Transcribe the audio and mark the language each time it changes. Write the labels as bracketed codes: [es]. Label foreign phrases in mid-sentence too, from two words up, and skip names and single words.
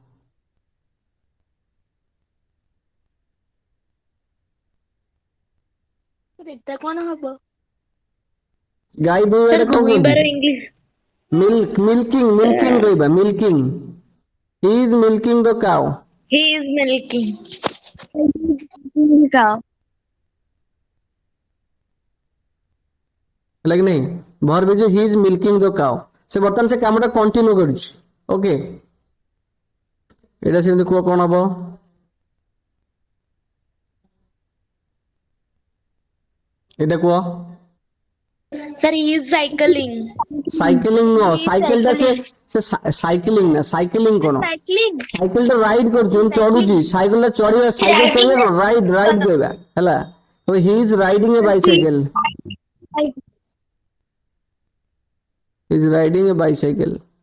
[or] ଏଟା କଣ ହବ? ଗାଈ ଦୁହିଁବା Sir, ଏଟା କଣ କୁହନ୍ତି? ଦୁଇବାର English. ମିଲ୍କିଂ କହିବା, ମିଲ୍କିଂ। [en] he is milking the cow He is milking. का [or] ହେଲା କି ନାହିଁ? [en] verb is he is milking the cow. [or] ସେ ବର୍ତ୍ତମାନ ସେ କାମଟା କଣ୍ଟିନ୍ୟୁ କରୁଛି। ଓକେ, ଏଇଟା ସେମିତି କୁହ, କଣ ହବ? ଏଇଟା କୁହ। [en] Sir, he is cycling. [or] ସାଇକେଲିଂ ନୁହଁ, ही ସାଇକେଲ ଟା ସେ ସାଇକେଲିଂ ନା, ସାଇକେଲିଂ କଣ? साइकिलिंग ସାଇକେଲ ଟା ରାଇଡ୍ କରୁଛି, ମାନେ ଚଢୁଛି। ସାଇକେଲ ଟା ଚଢିବା, ସାଇକେଲ ଚଢିବା କଣ? ରାଇଡ୍, ରାଇଡ୍ କହିବା ହେଲା। [en] he is riding a bicycle. is riding a bicycle.